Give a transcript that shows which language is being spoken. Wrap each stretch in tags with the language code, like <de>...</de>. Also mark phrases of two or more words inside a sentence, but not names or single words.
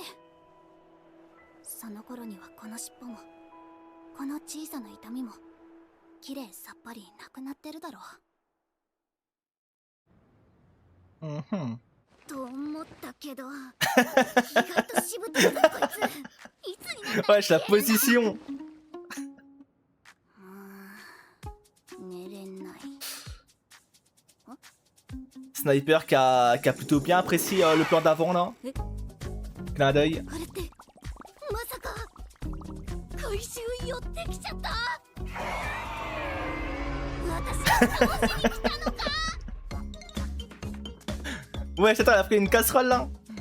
<ja>その頃にはこの尻尾もこの小さな痛みもきれいさっぱりなくなってるだろう。と思ったけど、意外としぶといぞこいつ。いつになったら</ja> <fr>Wesh, la position. Sniper qui a plutôt bien apprécié le plan d'avant là. Clin d'œil. Ouais, attends, elle a pris une casserole là.</fr>